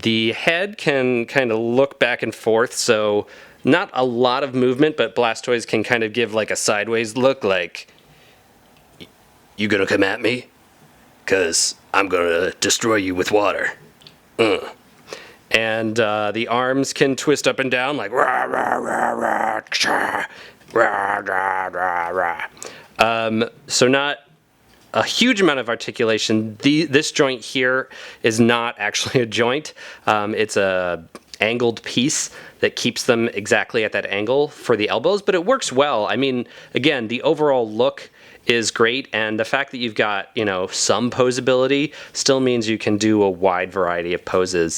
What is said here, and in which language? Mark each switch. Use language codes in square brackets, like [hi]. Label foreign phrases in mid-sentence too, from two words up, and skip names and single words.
[en] The head can kind of look back and forth, so not a lot of movement, but Blastoise can kind of give like a sideways look, like, you gonna come at me? 'Cause I'm gonna destroy you with water. And the arms can twist up and down like rah, rah, rah, rah, cha, rah, rah, rah, rah. So not a huge amount of articulation. This joint here is not actually a joint. It's a angled piece that keeps them exactly at that angle for the elbows, but it works well. I mean, again, the overall look is great, and the fact that you've got, some posability still means you can do a wide variety of poses.